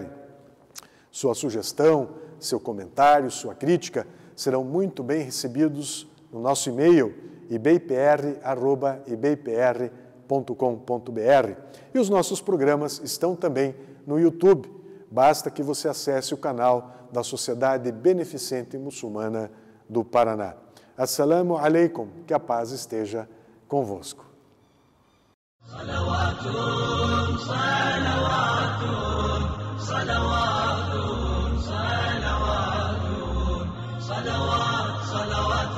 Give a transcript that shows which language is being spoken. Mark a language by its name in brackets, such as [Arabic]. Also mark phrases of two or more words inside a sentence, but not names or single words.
[Portuguese] Sua sugestão, seu comentário, sua crítica serão muito bem recebidos no nosso e-mail ibpr@ibpr.com.br. E os nossos programas estão também no YouTube. Basta que você acesse o canal da Sociedade Beneficente Muçulmana do Paraná. [Arabic] السلام عليكم, [Portuguese] que a paz esteja convosco. [Arabic] صلوات صلوات صلوات